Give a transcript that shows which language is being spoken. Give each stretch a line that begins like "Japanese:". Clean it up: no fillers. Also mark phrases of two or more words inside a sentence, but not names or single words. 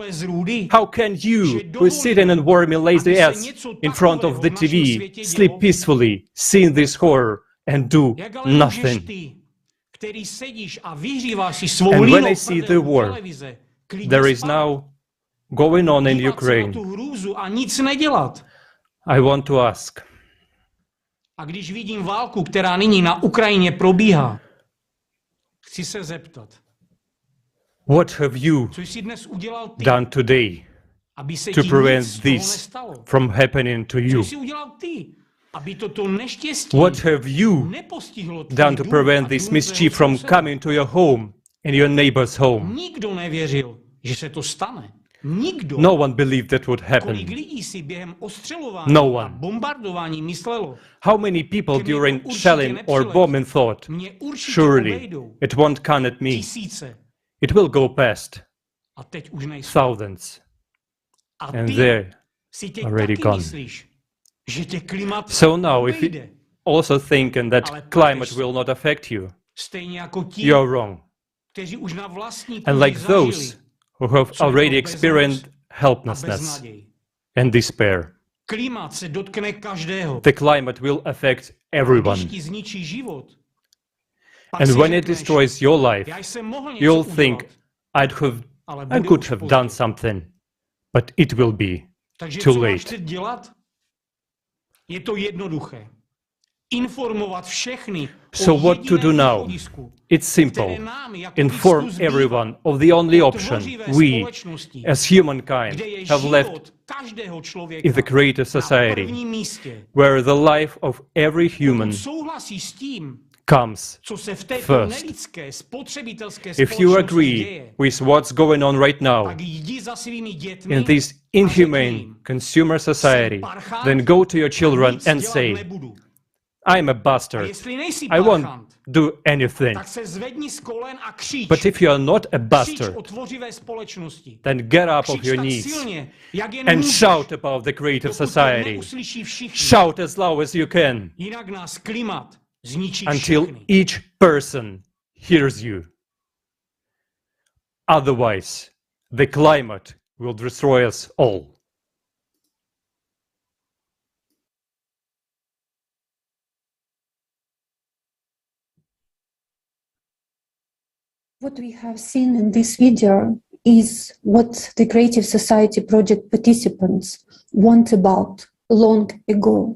English: How can you, who is sitting and warm and lazy ass in front of the TV, sleep peacefully, seeing this horror and do nothing? And when I see the war there is now going on in Ukraine, I want to ask,
Czech: A když vidím válku, která nyní na Ukrajině probíhá, Chci se zeptat,
English: what have you
Czech: co jsi dnes udělal ty,
English: done today
Czech: aby se to ti
English: prevent
Czech: nic z toho
English: this
Czech: nestalo?
English: from happening to
Czech: Co
English: you?
Czech: jsi udělal ty, aby toto neštěstí
English: What have you
Czech: nepostihlo tvůj
English: done to
Czech: dům
English: prevent
Czech: a
English: this
Czech: dům
English: mischief
Czech: tvého
English: from
Czech: souseda?
English: coming to your home and your neighbor's home?
Czech: Nikdo nevěřil, že se to stane. Nikdo.
English: No one believed that would
Czech: Kolik
English: happen.
Czech: lidí si během ostřelování
English: No
Czech: a
English: one.
Czech: bombardování myslelo,
English: How many people
Czech: Ke mně to
English: during
Czech: určitě
English: shelling or
Czech: nepřiletí.
English: bombing thought,
Czech: Mě určitě
English: surely
Czech: obejdou
English: it won't come at me.
Czech: tisíce
English: It will go past
Czech: a teď už nejsou.
English: thousands.
Czech: A
English: And
Czech: ty
English: they're
Czech: si teď
English: already
Czech: taky
English: gone.
Czech: myslíš, že tě klimat
English: So now if you
Czech: obejde.
English: also thinking that
Czech: Ale
English: climate
Czech: pleteš se.
English: will not affect you,
Czech: Stejně jako ti,
English: you're wrong.
Czech: kteří už na vlastní
English: And
Czech: kůži
English: like
Czech: zažili,
English: those who have
Czech: co je to
English: already
Czech: bezmoc
English: experienced
Czech: a
English: helplessness
Czech: beznaděj.
English: and despair.
Czech: Klimat se dotkne každého.
English: The climate will affect everyone.
Czech: Když ti zničí život, pak
English: And
Czech: si
English: when it
Czech: řekneš,
English: destroys your life,
Czech: já jsem mohl něco
English: you'll
Czech: udělat,
English: think,
Czech: ale
English: I
Czech: bude
English: could
Czech: už
English: have
Czech: pozdě.
English: done something, but it will be
Czech: Takže
English: too
Czech: co máš
English: late.
Czech: teď dělat? Je to jednoduché. Informovat všechny
English: So
Czech: o
English: what to do
Czech: jediném
English: now?
Czech: východisku,
English: It's simple.
Czech: které nám jako
English: Inform
Czech: lidsku zbývá.
English: everyone of the only option
Czech: Tvořivé
English: we,
Czech: společnosti,
English: as humankind,
Czech: kde je
English: have left
Czech: život každého člověka
English: in the creative
Czech: na
English: society,
Czech: prvním místě.
English: where the life of every human
Czech: Pokud souhlasí s tím,
English: comes
Czech: co se v této
English: first.
Czech: nelidské spotřebitelské
English: If you
Czech: společnosti
English: agree
Czech: děje,
English: with what's going on right now
Czech: tak jdi za svými dětmi
English: in this inhumane consumer society, then go to your children and say, I'm a
Czech: a
English: bastard.
Czech: jestli nejsi
English: I won't
Czech: parchant,
English: do anything.
Czech: tak se zvedni z kolen a křič.
English: But if you are not a
Czech: Křič
English: bastard,
Czech: o tvořivé společnosti.
English: then get up of
Czech: Křič
English: your
Czech: tak
English: knees
Czech: silně, jak jen
English: and
Czech: můžeš,
English: shout about the creative
Czech: dokud to
English: society.
Czech: neuslyší všichni.
English: Shout as loud as you can
Czech: Jinak nás klimat zničí
English: until
Czech: všechny.
English: each person hears you. Otherwise, the climate will destroy us all. What we have seen in this video is what the Creative Society project participants want about long ago.